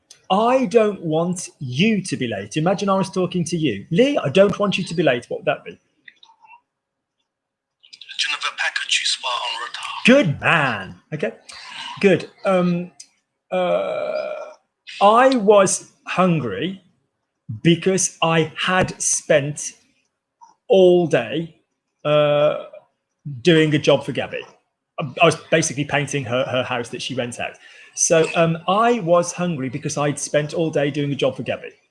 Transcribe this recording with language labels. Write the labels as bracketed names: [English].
[English] I don't want you to be late. Imagine I was talking to you. Lee, I don't want you to be late. What would that be? [French] Je ne veux pas que tu sois en retard. [English] Good man. Okay. Good. I was hungry because I had spent all day doing a job for Gabby. I was basically painting her house that she rents out. So I was hungry because I'd spent all day doing a job for Gabby.